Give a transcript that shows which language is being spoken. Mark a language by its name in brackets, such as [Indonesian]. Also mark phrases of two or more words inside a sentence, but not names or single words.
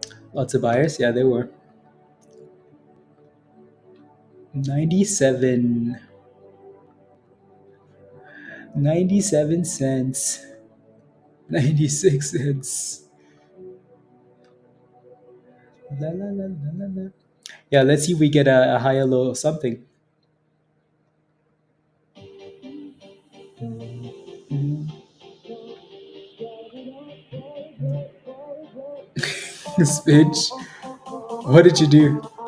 [English] Lots of buyers. Yeah, there were. 97. 97 cents. 96 cents. La, la, la, la, la, la. Yeah, let's see if we get a higher low or something. Spitch, what did you do?